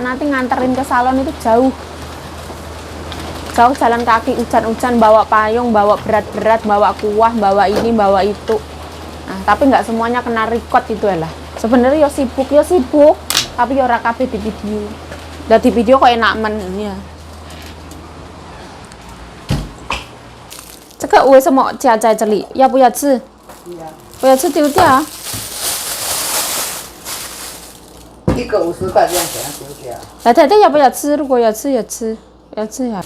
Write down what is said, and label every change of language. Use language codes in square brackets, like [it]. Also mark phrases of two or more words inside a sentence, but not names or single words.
[id] Nanti nganterin ke salon itu jauh. Jauh jalan kaki, hujan-hujan, bawa payung, bawa berat-berat, bawa kuah, bawa ini, bawa itu. Nah, tapi nggak semuanya kena record itu lah. Sebenarnya yo sibuk, tapi [jv] yo ora kabeh [id] di video. Udah di video kok enak men ya. [zh] 这个为什么夹在这里？要不要吃？不要吃丢掉。一个50块这样给它丢掉。来，太太要不要吃？如果要吃，要吃，要吃呀。